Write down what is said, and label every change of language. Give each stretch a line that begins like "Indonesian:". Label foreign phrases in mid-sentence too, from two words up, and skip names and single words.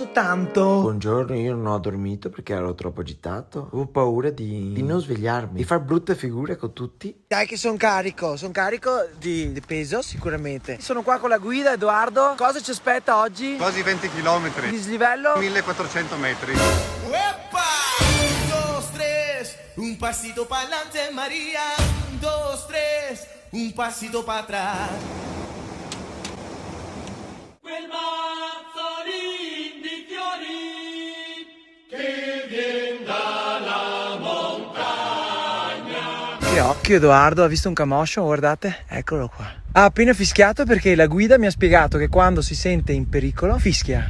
Italian: Buongiorno, io non ho dormito perché ero troppo agitato. Avevo paura di non svegliarmi, di far brutte figure con tutti. Dai che sono carico di peso sicuramente. Sono qua con la guida, Edoardo. Cosa ci aspetta oggi? Quasi 20 km. Dislivello? 1400 metri.
Spanish: ¡Epa! 1, 2, 3, un pasito para adelante, María. 1, 2, 3, un pasito para atrás.
Italian: Quel mazzolin di fiori che vien dalla montagna. Che occhio Edoardo, ha visto un camoscio? Guardate, eccolo qua. Ha appena fischiato perché la guida mi ha spiegato che quando si sente in pericolo fischia.